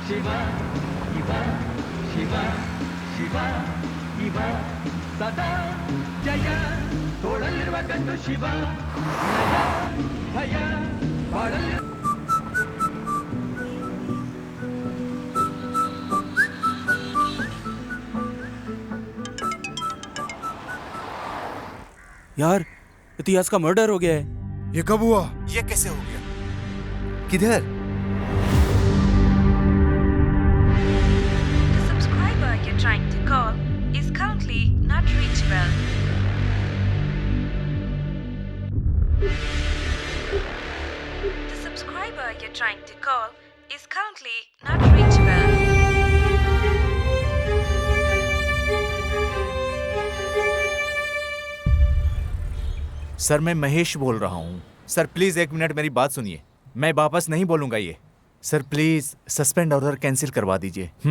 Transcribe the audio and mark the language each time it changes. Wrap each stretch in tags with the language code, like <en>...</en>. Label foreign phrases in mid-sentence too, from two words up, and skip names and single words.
<kn>ಇವ ಶಿವ ಶಿವ ಇವ ಸದಾ ಜಯ ತೋಳಲಿರುವ ಗಂಡು ಶಿವ ಭಯ ಬಾಳಲಿ.</kn> <hi>यार इतिहास का मर्डर हो गया है। ये कब हुआ? ये कैसे हो गया? किधर?</hi> <en>The subscriber you're trying to call is currently not reachable. The subscriber you're trying to call is currently not reachable.</en> <hi>सर मैं महेश बोल रहा हूँ।</hi> <en>sir please</en> <hi>1 मिनट मेरी बात सुनिए। मैं वापस नहीं बोलूंगा ये।</hi> <en>sir please suspend order cancel</en> <hi>करवा दीजिए।</hi>